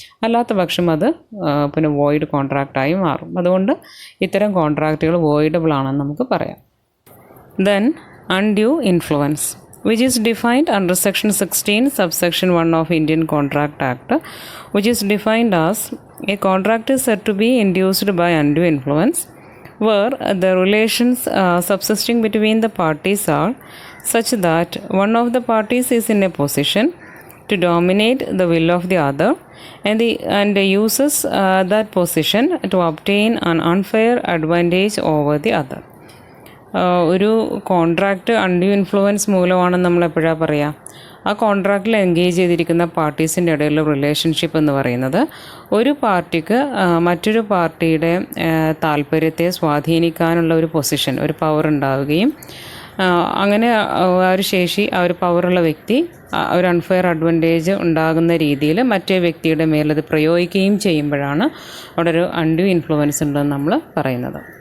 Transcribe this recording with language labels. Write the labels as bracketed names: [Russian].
[Malayalam] അല്ലാത്ത പക്ഷം അത് പിന്നെ വോയിഡ് കോൺട്രാക്റ്റായി മാറും. അതുകൊണ്ട് ഇത്തരം കോൺട്രാക്റ്റുകൾ വോയിഡബിൾ ആണെന്ന് നമുക്ക് പറയാം. [English] Then undue influence, which is defined under section 16 subsection 1 of Indian Contract Act, which is defined as a contract is said to be induced by undue influence where the relations subsisting between the parties are such that one of the parties is in a position to dominate the will of the other and uses that position to obtain an unfair advantage over the other. [Malayalam] ഒരു contract undue influence മൂലമാണെന്ന് നമ്മൾ എപ്പോഴാണ് പറയുക, ആ കോൺട്രാക്റ്റിൽ engage ചെയ്തിരിക്കുന്ന പാർട്ടീസിൻ്റെ ഇടയിലുള്ള relationship എന്ന് പറയുന്നത് ഒരു പാർട്ടിക്ക് മറ്റൊരു പാർട്ടിയുടെ താല്പര്യത്തെ സ്വാധീനിക്കാനുള്ള ഒരു പൊസിഷൻ, ഒരു പവർ ഉണ്ടാവുകയും അങ്ങനെ ആ ഒരു ശേഷി, ആ ഒരു പവറുള്ള വ്യക്തി ഒരു അൺഫെയർ അഡ്വാൻറ്റേജ് ഉണ്ടാകുന്ന രീതിയിൽ മറ്റേ വ്യക്തിയുടെ മേലത് പ്രയോഗിക്കുകയും ചെയ്യുമ്പോഴാണ് അവിടെ ഒരു അൺഡ്യൂ ഇൻഫ്ലുവൻസ് ഉണ്ടെന്ന് നമ്മൾ പറയുന്നത്.